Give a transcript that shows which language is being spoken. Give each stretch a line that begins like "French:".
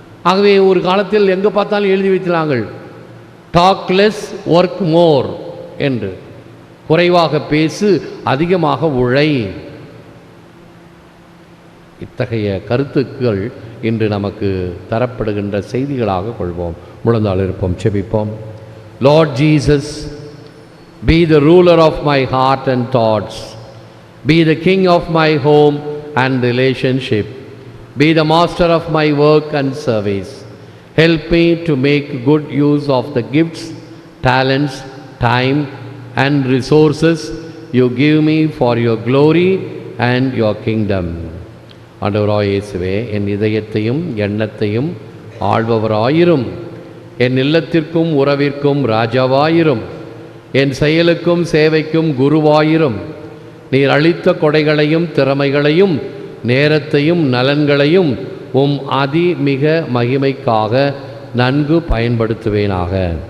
Tamil: ஆகவே ஒரு காலத்தில் எங்கே பார்த்தாலும் எழுதி வைத்தார்கள்,
English: talk less work more
Tamil: என்று. குறைவாக பேசு, அதிகமாக உழை. இத்தகைய கருத்துக்கள் இன்று நமக்கு தரப்படுகின்ற செய்திகளாக கொள்வோம். முழந்தாள் இருப்போம், செபிப்போம்.
English: Lord Jesus, be the ruler of my heart and thoughts, be the king of my home and relationship, be the master of my work and service. Help me to make good use of the gifts, talents, time and resources you give me for your glory and your kingdom.
Tamil: ஆண்டவராய் இயேசுவே, என் இதயத்தையும் எண்ணத்தையும் ஆள்பவராயிரும். என் இல்லத்திற்கும் உறவிற்கும் ராஜாவாயிரும். என் செயலுக்கும் சேவைக்கும் குருவாயிரும். நீர் அளித்த கொடைகளையும் திறமைகளையும் நேரத்தையும் நலன்களையும் அதிமிக மகிமைக்காக நன்கு பயன்படுத்துவேனாக.